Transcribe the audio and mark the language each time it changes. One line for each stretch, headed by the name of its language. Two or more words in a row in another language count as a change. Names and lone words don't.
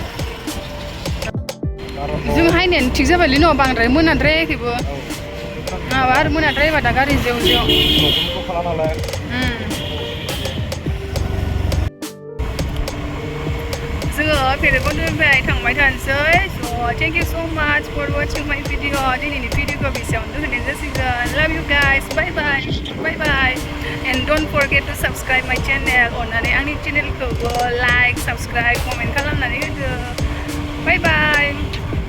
Bodo: जों हायनायानो थिग जाबायलै न' बांद्राय मोनाद्रायाखैबो माबा आरो मोनाद्रायबा दा गारि जेव जेव जोङो Bhairakhundनिफ्राय थांबाय थानोसै स'
English: thank you so much for watching my video
Bodo: दिनैनि भिडिअखौ बेसेयावनो दोननाय जासिगोन
English: love you guys bye bye and don't forget to subscribe my channel
Bodo: अननानै आंनि चेनेलखौबो
English: like subscribe comment
Bodo: खालामनानै होदो
English: bye bye